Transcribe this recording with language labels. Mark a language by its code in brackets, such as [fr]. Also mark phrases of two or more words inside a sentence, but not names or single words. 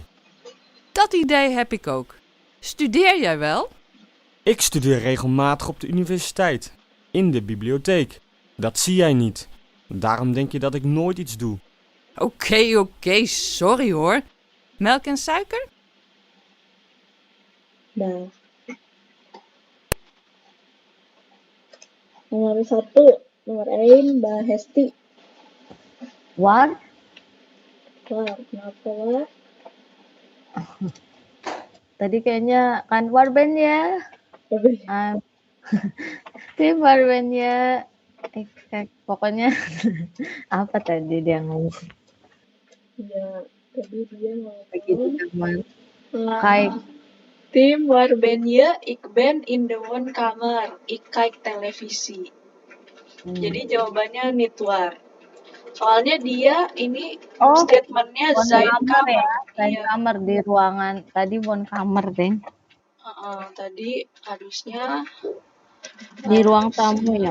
[nl] Dat idee heb ik ook. Studeer jij wel? Ik studeer regelmatig op de universiteit. In de bibliotheek. Dat zie jij niet. Daarom denk je dat ik nooit iets doe. Oké, sorry hoor. Melk en suiker? [id] Nah. Nomor 1, nomor 1, Mbak Hesti. War? Kenapa war? Tadi kayaknya kan [nl] war ben [id] ya. [nl] Tim war ben ya. [id] Pokoknya apa tadi dia ngomong? Ya, tadi dia Begitu teman. [nl] Kijk. Tim waar ben je? Ik ben in de woonkamer. Ik kijk televisi. [id] Jadi jawabannya nitwar. Soalnya dia ini statementnya [nl] zijn kamar. [id] Ya, [nl] zijn kamar [id] di ruangan. Tadi woonkamer, Deng. Tadi harusnya di ruang tamu ya.